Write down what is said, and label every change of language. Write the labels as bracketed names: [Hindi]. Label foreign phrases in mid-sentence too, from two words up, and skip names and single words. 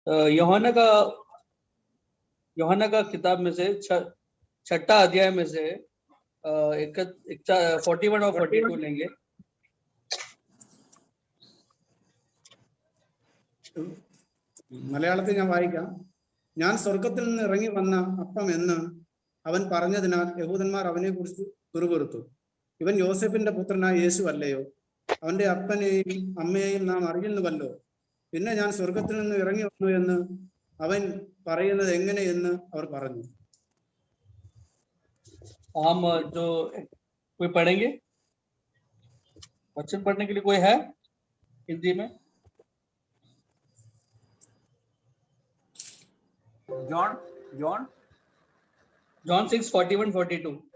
[Hindi] यूहन्ना का किताब में से छठा अध्याय में से 41 और 42 लेंगे। [Malayalam] മലയാളത്തിൽ ഞാൻ വായിക്കാം. ഞാൻ സ്വർഗത്തിൽ നിന്ന് ഇറങ്ങി വന്ന അപ്പം എന്ന് അവൻ പറഞ്ഞതിനാൽ യഹൂദന്മാർ അവനെ കുറിച്ച് പിറുപിറുത്തു. ഇവൻ യോസെഫിന്റെ പുത്രനായ യേശു അല്ലയോ? അവന്റെ അപ്പനെയും അമ്മയെയും നാം അറിയുന്നുവല്ലോ. പിന്നെ ഞാൻ സ്വർഗത്തിൽ നിന്ന് ഇറങ്ങി വന്നു എന്ന് അവൻ പറയുന്നത് എങ്ങനെയെന്ന് അവർ പറഞ്ഞു. [Hindi] हम जो कोई पढ़ेंगे, वचन पढ़ने के लिए कोई है हिंदी में? जॉन 6:41-42।